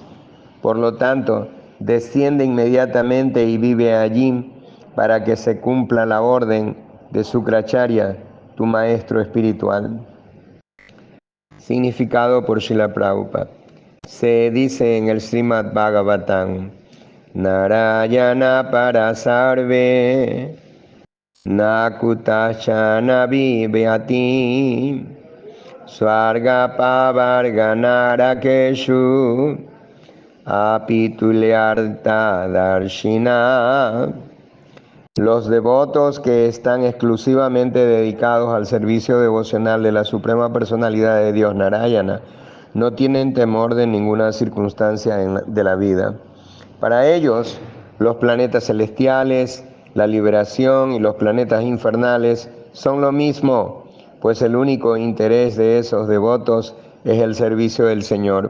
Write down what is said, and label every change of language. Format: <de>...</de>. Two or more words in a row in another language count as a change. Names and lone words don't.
<es>Por lo tanto, desciende inmediatamente y vive allí para que se cumpla la orden de Sukracharya, tu maestro espiritual. Significado por Srila Prabhupada. Se dice en el Srimad Bhagavatam:</es> <sa>नारायणपराः सर्वे न कुतश्चन बिभ्यति स्वर्गापवर्ग नरकेष्व् अपि तुल्यार्थ दर्शिनः.</sa> <es>Los devotos que están exclusivamente dedicados al servicio devocional de la Suprema Personalidad de Dios, Narayana, no tienen temor de ninguna circunstancia de la vida. Para ellos, los planetas celestiales, la liberación y los planetas infernales son lo mismo, pues el único interés de esos devotos es el servicio del Señor.</es>